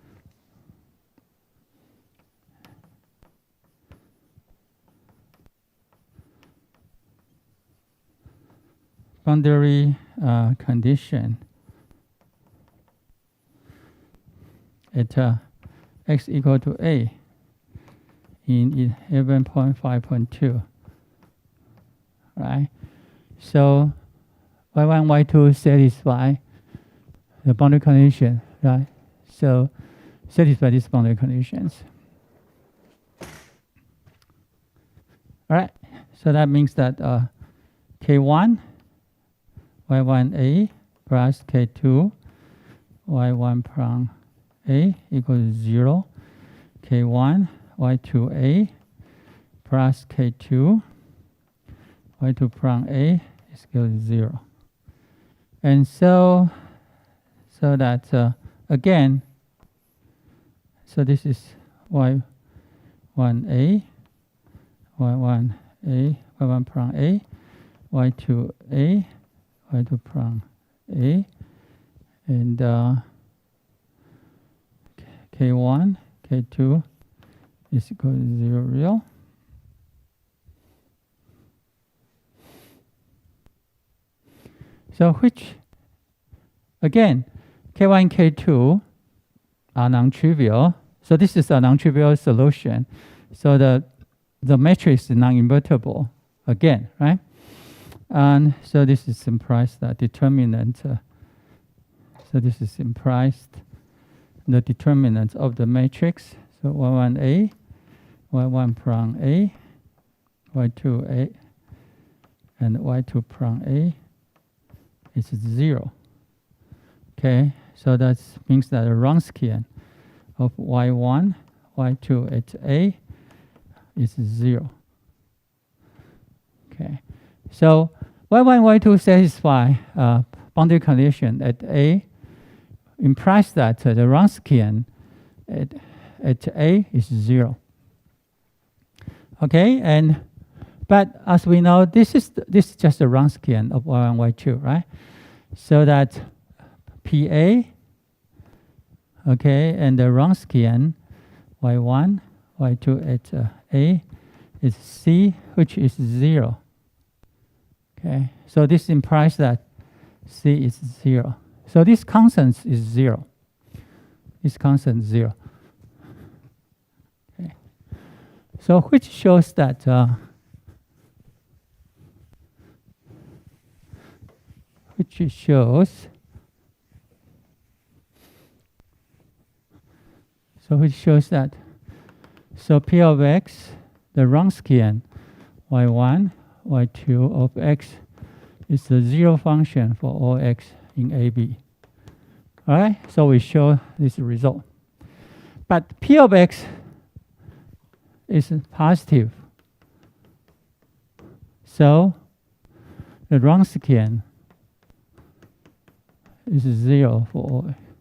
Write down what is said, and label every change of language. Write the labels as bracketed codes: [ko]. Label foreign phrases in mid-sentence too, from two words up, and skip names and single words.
[en] Boundary condition at x equal to a in 11.5.2, right? So y1, y2 satisfy the boundary condition, right? So satisfy these boundary conditions. All right, so that means that k1 y1a plus k2 y1 prime a equals 0. K1 y2a plus k2 y2 prime a is equal to 0. And so that again, so this is y1a, y1a, y1 prime a, y2a, y2 prime a, and k1, k2 is equal to 0 real. So which, again, k1 and k2 are non-trivial. So this is a non-trivial solution. So the matrix is non-invertible again, right? And so this is implies the determinant. So this is implies the determinant of the matrix. So y1a, y1 prime a, y2a, and y2 prime a is 0. Okay, so that means that the Wronskian of y1, y2 at a is 0. Okay, so y1 and y2 satisfy boundary condition at a, implies that the Wronskian at a is 0. Okay, but as we know, this is just the Wronskian of y1 y2, right? So that PA, okay, and the Wronskian y1, y2 at a is C, which is 0. Okay, so this implies that C is 0. So this constant is 0. This constant is 0. Okay, so which shows that which shows that so P of x, the Wronskian y1, y2 of x is the 0 function for all x in AB. All right, so we show this result. But P of x is positive. So the Wronskian is 0 for all.